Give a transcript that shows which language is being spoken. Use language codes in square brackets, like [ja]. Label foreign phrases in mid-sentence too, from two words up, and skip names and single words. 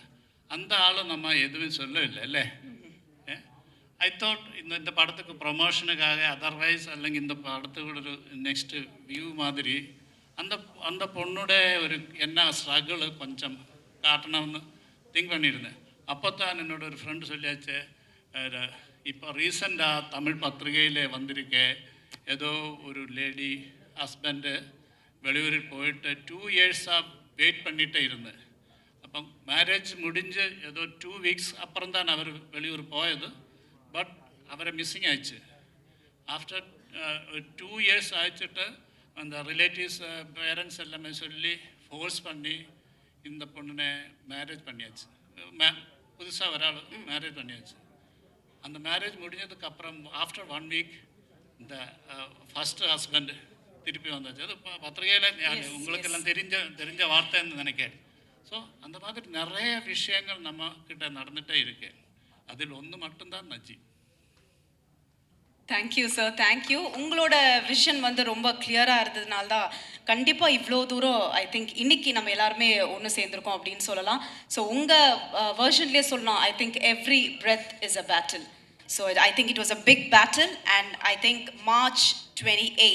[ta] அந்த ஆளும் நம்ம எதுவும் சொல்லவில்லை இல்லை. [en] I thought [ta] இந்த படத்துக்கு ப்ரொமோஷனுக்காக அதர்வைஸ் അല്ലെങ്കിൽ இந்த படத்துக்கு ஒரு நெக்ஸ்ட்டு வியூ மாதிரி அந்த பொண்ணோட ஒரு என்ன ஸ்ட்ரகிள் கொஞ்சம் காட்டணும்னு திங்க் பண்ணியிருந்தேன். அப்போ தான் என்னோட ஒரு ஃப்ரெண்டு சொல்லியாச்சு, இப்போ ரீசெண்டாக தமிழ் பத்திரிகையில் வந்திருக்க ஏதோ ஒரு லேடி ஹஸ்பண்டு வெளியூரில் போயிட்டு 2 yearsஆக வெயிட் பண்ணிகிட்டே இருந்தேன். [ml] അപ്പം മാരേജ് മുടിഞ്ഞ് ഏതോ 2 weeks അപ്പുറം തന്നെ അവർ വെളിയൂർ പോയത്. ബട്ട് അവരെ മിസ്സിങ് ആയിച്ച് ആഫ്റ്റർ 2 years ആയിച്ചിട്ട് [ta] அந்த ரிலேட்டிவ்ஸ் பேரண்ட்ஸ் எல்லாமே சொல்லி ஃபோர்ஸ் பண்ணி இந்த பொண்ணுனை மேரேஜ் பண்ணியாச்சு. புதுசாக ஒரு ஆள் மேரேஜ் பண்ணியாச்சு. அந்த மேரேஜ் முடிஞ்சதுக்கு அப்புறம் ஆஃப்டர் 1 week இந்த ஃபஸ்ட்டு ஹஸ்பண்ட் திருப்பி வந்தாச்சு. அது பத்திரிகையில் உங்களுக்கெல்லாம் தெரிஞ்ச வார்த்தைன்னு நினைக்கிறேன். ஸோ அந்த மாதிரி நிறைய விஷயங்கள் நம்ம கிட்ட நடந்துகிட்டே இருக்கு. அதில் ஒன்று மட்டும்தான் நஜீப். தேங்க்யூ சார், தேங்க்யூ. உங்களோட விஷன் வந்து ரொம்ப கிளியராக இருந்ததுனால தான் கண்டிப்பாக இவ்வளோ தூரம் [en] I think [ta] இன்னைக்கு நம்ம எல்லாருமே ஒன்று சேர்ந்துருக்கோம் அப்படின்னு சொல்லலாம். ஸோ உங்கள் வேர்ஷன்லேயே சொல்லலாம், [en] I think every breath is a battle. So I think it was a big battle and I think March 28